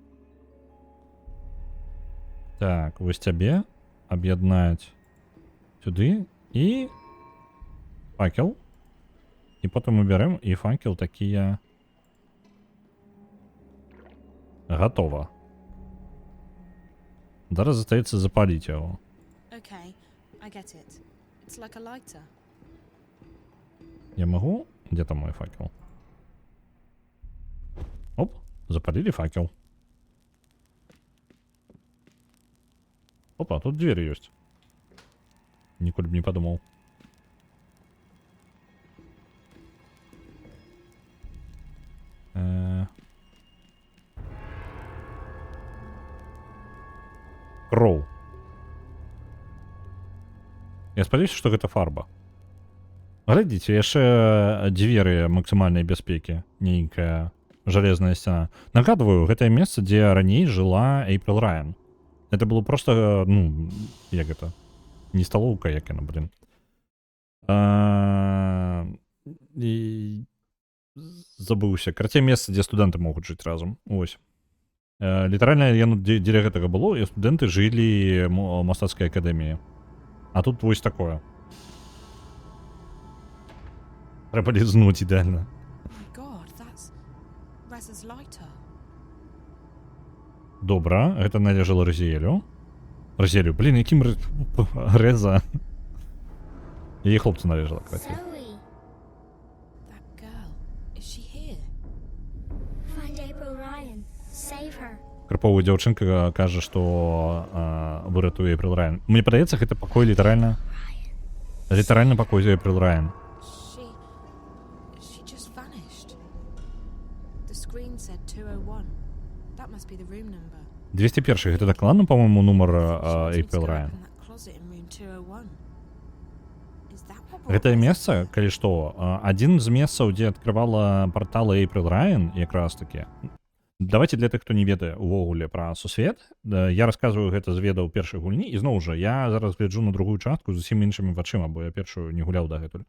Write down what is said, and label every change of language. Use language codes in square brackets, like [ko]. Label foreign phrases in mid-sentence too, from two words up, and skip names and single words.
[be] Так, вось цябе аб'яднаць сюды і факел. І потым мы бярем і факел такія гатова. Зараз застаецца запаліць яго. [en] Okay, I get it. It's like a lighter. [ru] Я могу? Где там мой факел? Оп, запалили факел. Опа, тут дверь есть. Никуда бы не подумал. Кроу. [be] Я спадзяюся, што гэта фарба. Глядзіце, яшчэ дзверы максімальнай бяспекі. Нейкая жалезная сцяна. Нагадваю, гэтае месца, дзе раней жыла Эйприл Райан. [ru] Это было просто, ну, [be] як гэта? Не сталоўка, як яна, блин. І... Забыўся. Карацей, месца, дзе студэнты могуць жыць разам. Ось. Літаральна, яно дзеля гэтага было, і студэнты жылі ў мастацкай акадэміі. А тут вось такое. Трэба лізнуць ідэальна. [en] God, that's Reza's lighter. [be] Добра, гэта належала Розіелю. Розіелю, блін, яким Реза? Яе хлопцу належала, кстати. [en] That girl, is she here? Find April Ryan. Save her. [be] Крыповая дзяўчынка кажа, што выратуе Эйприл Райан. Мне падаецца, гэта пакой літаральна... Літаральна пакой Эйприл Райан. [en] She just vanished. The screen said 201. That must be the room number. 201. [be] Гэта дакладна, па-моему, нумар Эйприл Райан. [en] That closet in room 201. Is that what [be] Гэтае месца, калі што, адзін з месцаў, дзе адкрывала парталы Эйприл Райан, якраз такі. Давайте для тых, хто не ведае увогуле пра сусвет. Я расказваю гэта з ведаў першай гульні, і зноў жа, я зараз гляджу на другую частку з зусім іншымі вачыма, бо я першую не гуляў дагэтуль.